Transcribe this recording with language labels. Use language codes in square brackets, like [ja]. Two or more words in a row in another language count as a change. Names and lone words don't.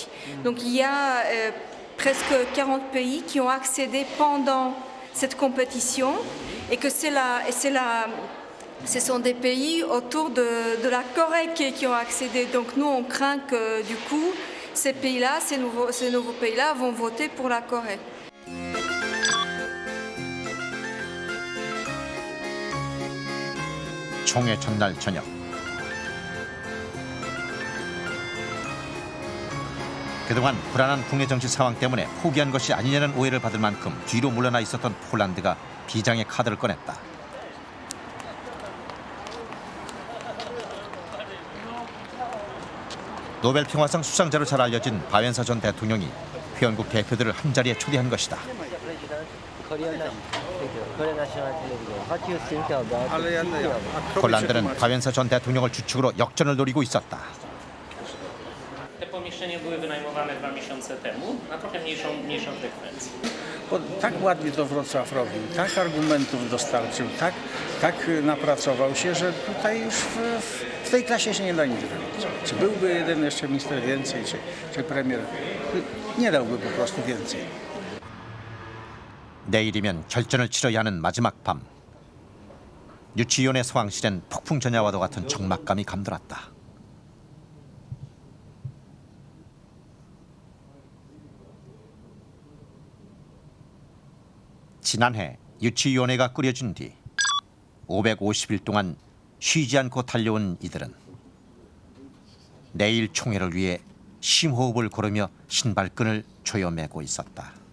[fr] Donc il y a presque 40 pays qui ont accédé pendant cette compétition et que ce sont des pays autour de la Corée qui ont accédé. Donc nous, on craint que du coup, ces pays-là, ces nouveaux pays-là vont voter pour la Corée. [ko] 총회 전날 저녁. 그동안 불안한 국내 정치 상황 때문에 포기한 것이 아니냐는 오해를 받을 만큼 뒤로 물러나 있었던 폴란드가 비장의 카드를 꺼냈다. 노벨 평화상 수상자로 잘 알려진 바웬사 전 대통령이 회원국 대표들을 한자리에 초대한 것이다. 폴란드는 바웬사 전 대통령을 주축으로 역전을 노리고 있었다. [pl] Te pomieszczenia były wynajmowane 2 miesiące temu na trochę mniejszą frekwencję. Bo tak ładnie to Wrocław robił, tak argumentów dostarczył, tak napracował się, że tutaj już w tej klasie się nie da nic robić. Czy byłby jeden jeszcze minister więcej, czy premier, nie dałby po prostu więcej. [ko] 내일이면 결전을 치러야 하는 마지막 밤. 유치위원회 소황실엔 폭풍 전야와도 같은 적막감이 감돌았다. 지난해 유치위원회가 꾸려진 뒤 550일 동안 쉬지 않고 달려온 이들은 내일 총회를 위해 심호흡을 고르며 신발끈을 조여매고 있었다.